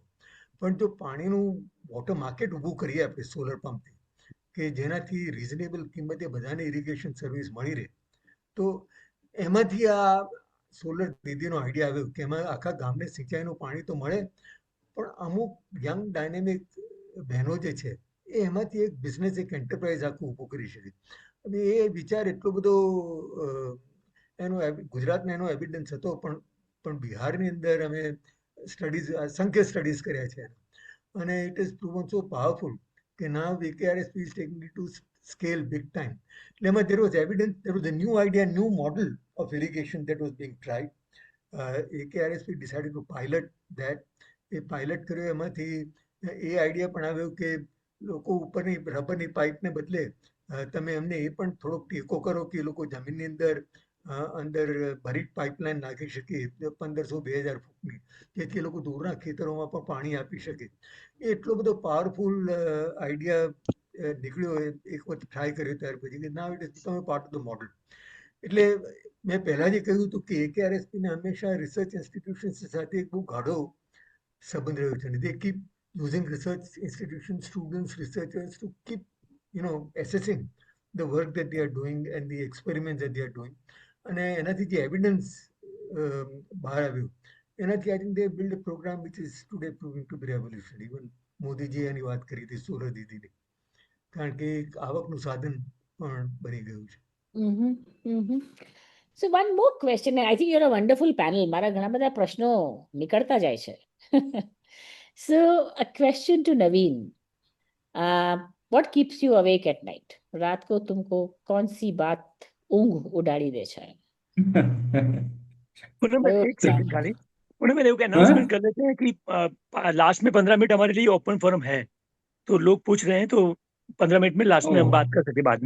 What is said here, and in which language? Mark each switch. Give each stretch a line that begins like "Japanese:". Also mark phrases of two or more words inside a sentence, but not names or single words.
Gujarati: પણ જો પાણીનું વોટર માર્કેટ ઊભું કરીએ આપણે સોલર પંપથી કે જેનાથી રિઝનેબલ કિંમતે બધાને ઇરિગેશન સર્વિસ મળી રહે તો એમાંથી આ સોલર દીદીનો આઈડિયા આવ્યો કે એમાં આખા ગામને સિંચાઈનું પાણી તો મળે, પણ અમુક યંગ ડાયનેમિક બહેનો જે છે એ એમાંથી એક બિઝનેસ, એક એન્ટરપ્રાઇઝ આખું ઊભું કરી શકે. અને એ વિચાર એટલો બધો ગુજરાતમાં એનો એવિડન્સ હતો, પણ બિહારની અંદર અમે સ્ટડીઝ, અસંખ્ય સ્ટડીઝ કર્યા છે અને
English: it is proven so powerful
Gujarati: કે
English: now AKRSP is taking it to scale big time.
Gujarati: એટલે એમાં
English: there was evidence, there was a new idea, new model of irrigation that was being tried. AKRSP decided to pilot that.
Gujarati: એ પાયલટ કર્યો, એમાંથી એ આઈડિયા પણ આવ્યો કે લોકો ઉપરની રબરની પાઇપને બદલે તમે એમને એ પણ થોડોક ટેકો કરો કે એ લોકો જમીનની અંદર ભરીટ પાઇપલાઇન નાખી શકે 1500-2000 ફૂટની, જેથી એ લોકો દૂરના ખેતરોમાં પણ પાણી આપી શકે. એ એટલો બધો પાવરફુલ આઈડિયા નીકળ્યો એક વખત ટ્રાય કર્યો ત્યાર પછી કે
English: now it is become part of the model.
Gujarati: એટલે મેં પહેલા જે કહ્યું હતું કે AKRSP ને હંમેશા રિસર્ચ ઇન્સ્ટિટ્યુશન્સ સાથે એક બહુ ગાઢો સંબંધ રહ્યો છે.
English: They keep using research institutions, students, researchers to keep, assessing the work that they are doing and the experiments that they are doing.
Gujarati: અને એનાથી જે એવિડન્સ બહાર આવ્યું, એનાથી
English: I think they build a program which is today proving to be revolutionary.
Gujarati: ઇવન મોદીજીએ એની વાત કરી હતી સોલર દીદીની, કારણ કે એક આવકનું સાધન પણ બની ગયું છે. Mhm, mhm.
English: So one more question, and I think you're a wonderful panel.
Gujarati: મારા ઘણા બધા પ્રશ્નો નીકળતા જાય છે.
English: So a question to Naveen. What keeps you awake at night?
Hindi: रात को तुमको कौन सी बात ऊंघ उड़ाड़ी दे છે? पूनम कयो एक सेकंड ख्याल? खाली, पूनम एक हाँ? अनाउंसमेंट कर लेते हैं कि लास्ट में 15 मिनट हमारे लिए
English: open forum
Hindi: है, तो लोग पूछ रहे हैं, तो 15 मिनट में लास्ट में हम ओह, बात कर सकते हैं बाद में।